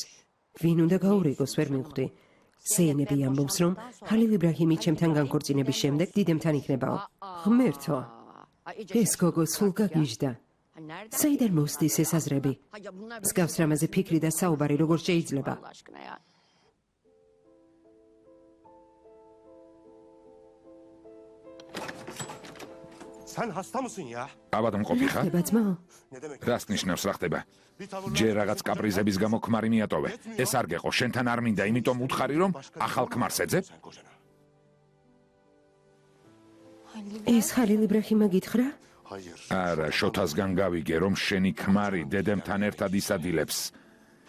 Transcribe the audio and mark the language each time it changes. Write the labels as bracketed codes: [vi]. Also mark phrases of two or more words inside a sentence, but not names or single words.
[ka] ვინ უნდა გაურიგოს, ვერ მივხვდი. ზეინები ამბობს, რომ ჰალელ იბრაჰიმი ჩემთან განქორწინების შემდეგ დიდემთან იქნებაო. ღმერთო, ეს გოგო სულ გაგიჟდა. საიდან მოსდის ეს აზრები? მსგავს რამაზე ფიქრი და საუბარი როგორ შეიძლება? [tr] Sen hasta mısın ya? [ka] აბადმყოფი ხარ? ხდება ძმაო? რას ნიშნავს რა ხდება? ჯერ რაღაც კაპრიზების გამო ქმარი მიატოვე. ეს არ გეყო, შენთან არ მინდა, იმიტომ უთხარი რომ ახალ ქმარს ეძებ? ეს ჰალელ იბრაჰიმა გითხრა? არა, შოთასგან გავიგე, რომ შენი ქმარი დედემთან ერთად ისადილებს.